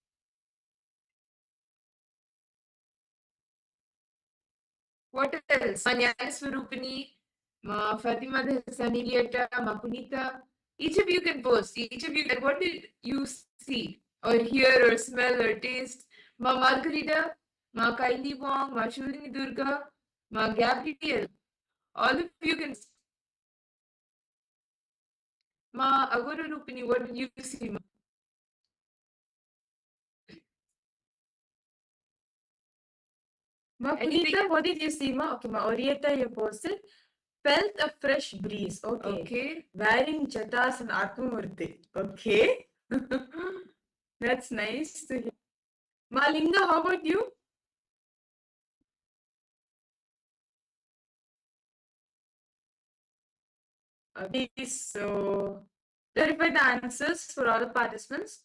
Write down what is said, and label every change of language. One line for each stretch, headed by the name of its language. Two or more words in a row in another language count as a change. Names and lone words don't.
English: What else? Manyana Swarupini, Ma Fatima the Saniliata, Ma Punita. Each of you can post. Each of you, what did you see or hear or smell or taste? Ma Margarita, Ma Kylie Wong, Ma Shurini Durga, Ma Gabriel. All of you can. Ma Agora Rupini, what did you see? Ma? Ma Punita, what did you see? Ma? Okay, Ma Orieta, you posted. Felt a fresh breeze. Okay. Okay. Wearing jatas and Atmamurti. Okay. That's nice to hear. Ma Linda, how about you? Okay, so clarify the answers for all the participants.